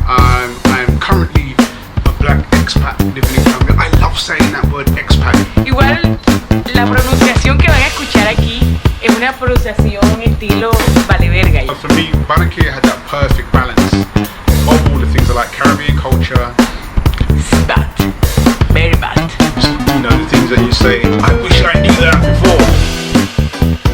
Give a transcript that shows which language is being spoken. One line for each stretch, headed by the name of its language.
English: I'm currently a black expat living in Colombia. I love saying that word expat.
Spanish: Igual la pronunciación que van a escuchar aquí es una pronunciación estilo vale verga.
English: For me, Barranquilla had that perfect balance of all the things I like: Caribbean culture, Bad. Very bad. you know, the things that you say, I wish I knew that before.